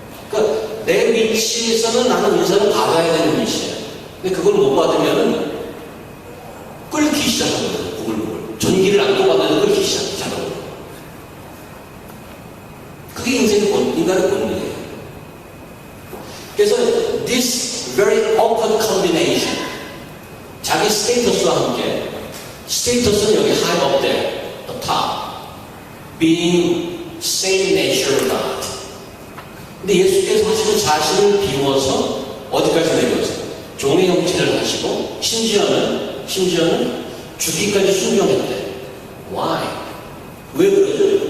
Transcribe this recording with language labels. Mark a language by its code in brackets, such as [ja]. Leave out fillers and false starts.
[ko] 그러니까 내 위치에서는 나는 인사를 받아야 되는 위치예요. 근데 그걸 못 받으면은 끓기 시작하거든요. 부글부글. 전기를 안 뽑아도 끓기 시작하거든요. 그게 인간의 본능이에요. 그래서 [en] this very awkward combination, [ko] 자기 스테이터스와 함께, 스테이터스는 여기 [en] high up there, the top, being same nature of God. [ko] 근데 예수께서 하시는 자신을 비워서 어디까지 내려오세요? 종의 형체를 하시고 심지어는 죽기까지 순종했대. [en] Why? [ko] 왜 그러죠?